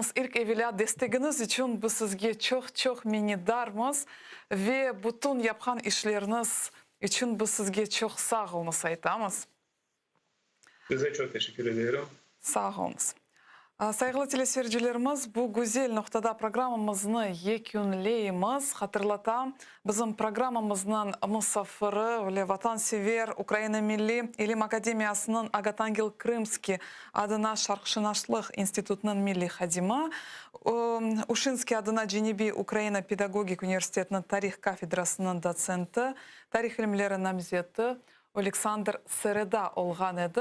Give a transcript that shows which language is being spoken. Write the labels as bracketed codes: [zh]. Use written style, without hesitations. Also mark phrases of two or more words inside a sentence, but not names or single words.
[crh] İlk evvela desteğiniz için biz sizge çok minnettarız ve bütün yapılan işleriniz için biz sizge çok sağ olun aytamiz. [tr] Size çok teşekkür ediyorum. [crh] Sağ olunuz. Saygılı teleseyircilerimiz, bu güzel noktada programımızı yekünleyimiz. Hatırlatam, bizim programımızın musafiri ve vatansever Ukrayna Milli İlim Akademiyasının Agatangel Krymski adına Şarkşınaşlık İnstitutunun milli hadimi, Uşinski adına Cenebi Ukrayna Pedagogik Üniversiteti'nin tarih kafedrasının doçenti, tarih ilimleri namzeti Oleksandr Sereda olgan edi.